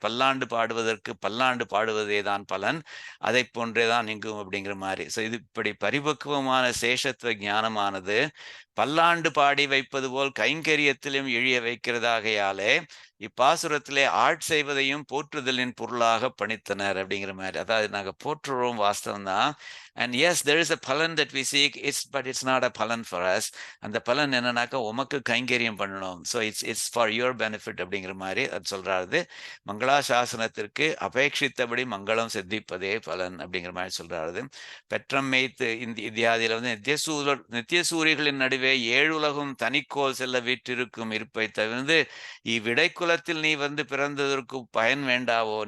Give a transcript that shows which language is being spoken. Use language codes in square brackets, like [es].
[ta] பல்லாண்டு பாடுவதற்கு பல்லாண்டு பாடுவதே தான் பலன். அதைப் போன்றே தான் இங்கும் அப்படிங்கிற மாரி. ஸோ இது இப்படி பரிபக்குவமான சேஷத்துவ ஞானமானது பல்லாண்டு பாடி வைப்பது போல் கைங்கரியத்திலும் எழிய வைக்கிறதாகையாலே இப்பாசுரத்திலே செய்வதையும் போற்றுதலின் பொருளாக பணித்தனர் அப்படிங்கிற மாதிரி. அதாவது நாங்க போற்றுறோம் வாஸ்தவம் தான். [en] And yes there is a palan that we seek, it's not a palan for us. [ta] அந்த பலன் என்னன்னாக்கா உமக்கு கைங்கரியம் பண்ணணும். [en] so it's for your benefit [ta] அப்படிங்கிற மாதிரி அது சொல்றாரு. மங்களாசாசனத்திற்கு அபேட்சித்தபடி மங்களம் சித்திப்பதே பலன் அப்படிங்கிற மாதிரி சொல்றாரு. பெற்றம் மேய்த்து இத்தியாதியில வந்து நித்திய சூரியர்களின் நடுவே ஏழுலகும் தனிக்கோல் செல்ல வீற்றிருக்கும் இருப்பை தவிர்த்து இவ்விடைக்குலத்தில் நீ வந்து பிறந்ததற்கு பயன் வேண்டாவோ?